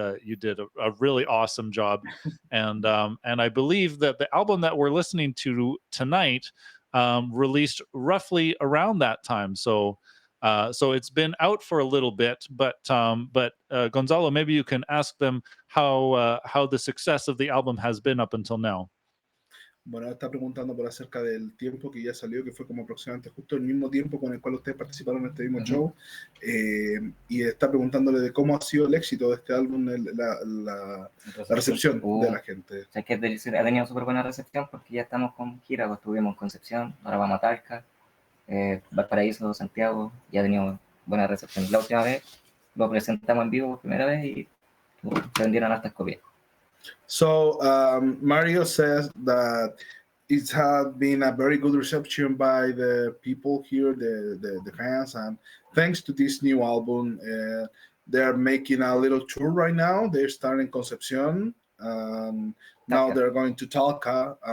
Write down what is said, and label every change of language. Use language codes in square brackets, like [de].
[en] You did a really awesome job, and I believe that the album that we're listening to tonight released roughly around that time. So it's been out for a little bit, but Gonzalo, maybe you can ask them how the success of the album has been up until now. [es] Bueno, está preguntando por acerca del tiempo que ya salió, que fue como aproximadamente justo el mismo tiempo con el cual ustedes participaron en este mismo show, y está preguntándole de cómo ha sido el éxito de este álbum, la recepción de la gente. O sea, que ha tenido súper buena recepción porque ya estamos con gira, pues estuvimos en Concepción, ahora vamos a Talca, Valparaíso, Santiago, ya ha tenido buena recepción. La última vez lo presentamos en vivo por primera vez y se vendieron hartas copias. [en] So Mario says that it had been a very good reception by the people here, the fans, and thanks to this new album, they're making a little tour right now. They're starting Concepcion. Now they're going to Talca.